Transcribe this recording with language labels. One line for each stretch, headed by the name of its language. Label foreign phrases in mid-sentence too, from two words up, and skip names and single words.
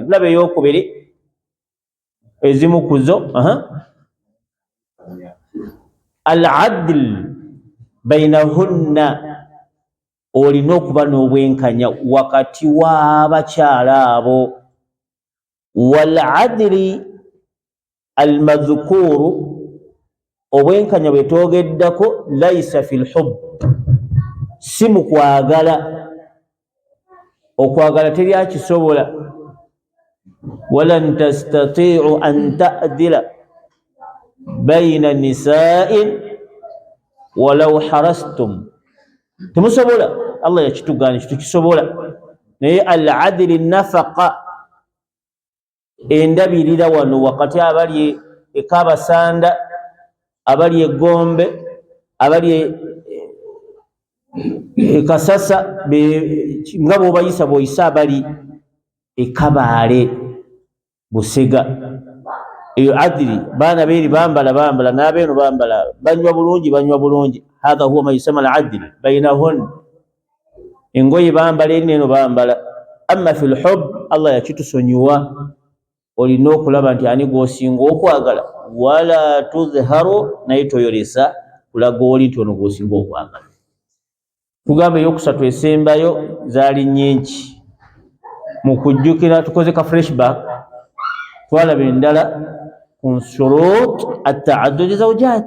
Ganda: Tulaba ey'okubiri, ezimu ku zo
Arabic: العدل بينهن,
Ganda: olina okuba n'obwenkanya wakati w'abakyala abo.
Arabic: والعدل المذكور,
Ganda: obwenkanya bwe twogeddako
Arabic: ليس في الحب,
Ganda: si mu kwagala. Okwagala teri akisobola.
Arabic: ولن تستطيعوا أن تعدلوا بين النساء ولو حرصتم, temusobola.
Ganda: Allah yakitugaana tetukisobola. Naye
Arabic: العدل نفقة,
Ganda: endabirira wano wakati abali ekabasanda, abali egombe, abali ekasasa, nga bw'obayisa bw'oyisa abali ekabaale busega. Eyo adili. Baana beeri bambala n'abeeno bambala, banywa bulungi.
Arabic: هذا هو ما يسمى العدل بينهن,
Ganda: engoye bambala eri neeno bambala.
Arabic: أما في الحب,
Ganda: Allah yakitusonyiwa. Olina okulaba nti ani gw'osinga okwagala.
Arabic: ولا تظهر,
Ganda: naye toyolesa kulaga oli nti ono gw'osinga okwagala. Tugamba eyokusatu esembayo zaali nnyingi. Mu kujjukira tukoze ka flashback, twalaba endala ku
Arabic: شروط التعدد زوجات.